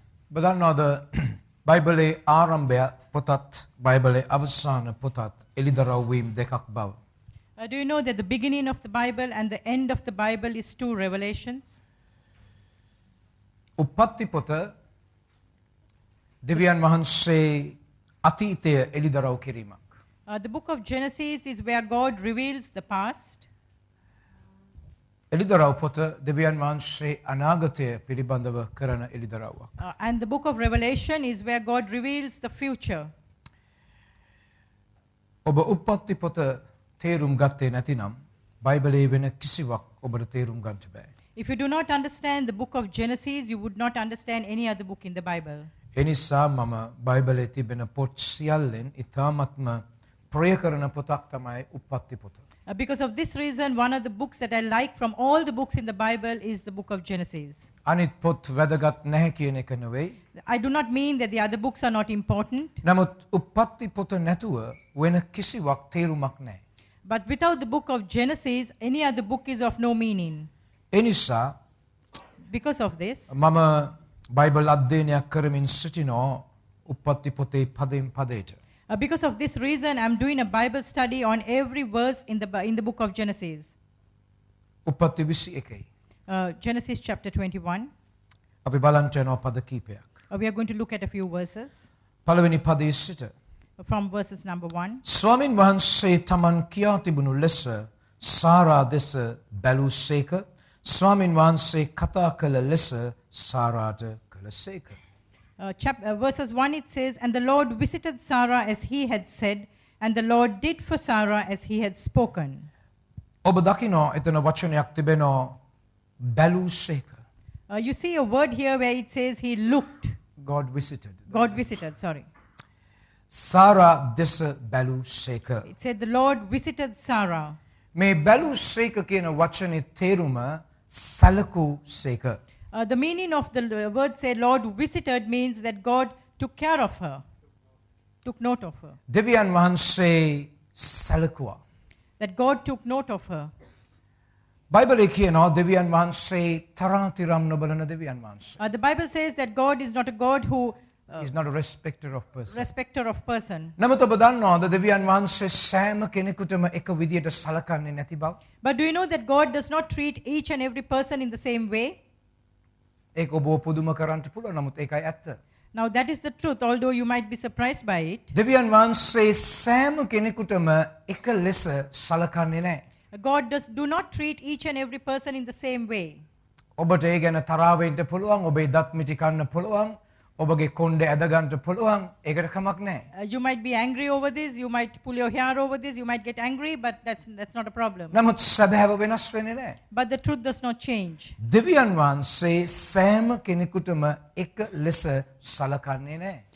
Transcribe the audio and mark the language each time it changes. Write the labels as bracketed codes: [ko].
[si] බදන්නවද බයිබලයේ ආරම්භය පොතත් බයිබලයේ අවසාන පොතත් එළිදරව් වීම දෙකක් බව. [en] Do you know that the beginning of the Bible and the end of the Bible is two revelations? [si] උප්පත්ති පොත දෙවියන් වහන්සේ අතීතය එළිදරව් කිරීමක්. [en] The book of Genesis is where God reveals the past. [si] එළිදරව් පොත දෙවියන් වහන්සේ අනාගතය පිළිබඳව කරන එළිදරව්වක්. [en] And the book of Revelation is where God reveals the future. [si] ඔබ උප්පත්ති පොත තේරුම් ගත්තේ නැතිනම් බයිබලයේ වෙන කිසිවක් ඔබට තේරුම් ගන්නට බෑ. [en] If you do not understand the book of Genesis, you would not understand any other book in the Bible. [si] එනිසා මම බයිබලයේ තිබෙන පොත් සියල්ලෙන් ඉතාමත්ම ප්‍රිය කරන පොතක් තමයි උප්පත්ති පොත. [en] Because of this reason, one of the books that I like from all the books in the Bible is the book of Genesis. [si] අනිත් පොත් වැදගත් නැහැ කියන එක නෙවෙයි. [en] I do not mean that the other books are not important. [si] නමුත් උප්පත්ති පොත නැතුව වෙන කිසිවක් තේරුමක් නැහැ. [en] But without the book of Genesis, any other book is of no meaning. [si] එනිසා [en] Because of this, [si] මම බයිබල් අධ්‍යයනයක් කරමින් සිටිනවා උප්පත්ති පොතේ පදයෙන් පදයට. [en] because of this reason, I'm doing a Bible study on every verse in the book of Genesis. [si] උප්පත්ති 21යි. [en] Genesis chapter 21. [si] අපි බලන්ට යනවා පද කීපයක්. [en] We are going to look at a few verses [si] පළවෙනි පදයේ සිට [en] from verses number 1. [si] ස්වාමින් වහන්සේ තමන් කියා තිබුණු ලෙස සාරා දෙස බැලූසේක. ස්වාමින් වහන්සේ කතා කළ ලෙස සාරාට කළසේක. [en] Verses 1 it says, And the Lord visited Sarah as he had said, and the Lord did for Sarah as he had spoken. [si] ඔබ දකිනවා එතන වචනයක් තිබෙනවා බැලූසේක. [en] You see a word here where it says he looked. God visited. God visited, sorry. [si] සාරා දෙස බැලූසේක. [en] It said the Lord visited Sarah. [si] මේ බැලූසේක කියන වචනේ තේරුම සැලකූසේක. [en] The meaning of the word say Lord visited means that God took care of her, took note of her. [si] දෙවියන් වහන්සේ සැලකුවා. [en] That God took note of her. [si] බයිබලයේ කියනවා දෙවියන් වහන්සේ තරාතිරම් නොබලන දෙවියන් වහන්සේ. [en] The Bible says that God is not a God who He's not a respecter of person. respecter of person. [si] නමුත් ඔබ දන්නවද දෙවියන් වහන්සේ සෑම කෙනෙකුටම එක විදියට සලකන්නේ නැති බව? [en] But do you know that God does not treat each and every person in the same way? [si] ඒක ඔබව පුදුම කරන්න පුළුවන් නමුත් ඒකයි ඇත්ත. [en] Now that is the truth, although you might be surprised by it. [si] දෙවියන් වහන්සේ සෑම කෙනෙකුටම එක ලෙස සලකන්නේ නැහැ. [en] God do not treat each and every person in the same way. [si] ඔබට ඒ ගැන තරහ වෙන්න පුළුවන්, ඔබේ දත් මිටි කන්න පුළුවන්, ඔබගේ කොණ්ඩේ ඇද ගන්න පුළුවන්, ඒකට කමක් නැහැ. [en] You might be angry over this, you might pull your hair over this, you might get angry, but that's not a problem. [si] නමුත් සැබෑව වෙනස් වෙන්නේ නැහැ. [en] But the truth does not change. [si] දෙවියන් වහන්සේ සෑම කෙනෙකුටම එක ලෙස සලකන්නේ නැහැ.